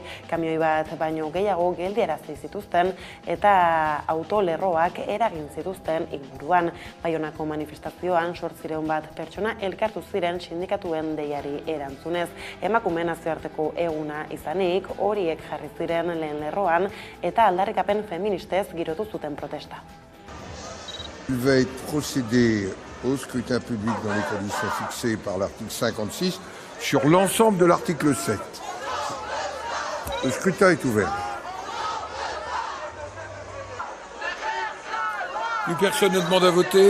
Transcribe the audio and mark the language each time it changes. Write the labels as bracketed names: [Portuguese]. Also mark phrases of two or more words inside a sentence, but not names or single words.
[Basque] Kamioi bat baino gehiago geldiarazi zituzten eta autolerroak eragin zituzten inguruan. Baionako manifestazioan 800 bat pertsona elkartu ziren sindikatuen deiari erantzunez. Emakume nazioarteko eguna izanik, horiek jarri ziren lehen lerroan eta aldarrikapen feministez girotu zuten protesta. [French] Il va être procédé au scrutin public dans les conditions fixées par l'article 56 sur l'ensemble de l'article 7. Le scrutin est ouvert. Plus personne ne demande à voter.